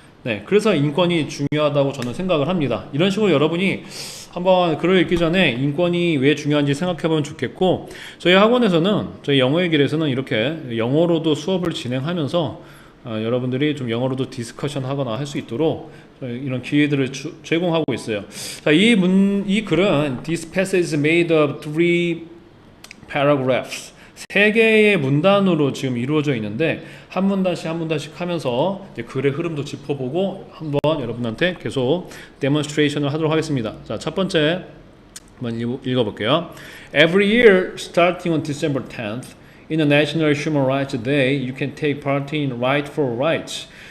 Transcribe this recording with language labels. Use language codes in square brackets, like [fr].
[ko] 네, 그래서 인권이 중요하다고 저는 생각을 합니다. 이런 식으로 여러분이 한번 글을 읽기 전에 인권이 왜 중요한지 생각해보면 좋겠고, 저희 학원에서는 저희 영어의 길에서는 이렇게 영어로도 수업을 진행하면서 여러분들이 좀 영어로도 디스커션 하거나 할 수 있도록 이런 기회들을 제공하고 있어요. [en] 자, [ko] 이 글은 [en] This passage is made of 3 paragraphs. [ko] 3개의 문단으로 지금 이루어져 있는데 한 문단씩 하면서 이제 글의 흐름도 짚어보고 한번 여러분한테 계속 데몬스트레이션을 하도록 하겠습니다. 자, 첫 번째 한번 읽어볼게요. [en] Every year starting on December 10th in the National Human Rights Day, you can take part in Right for Rights.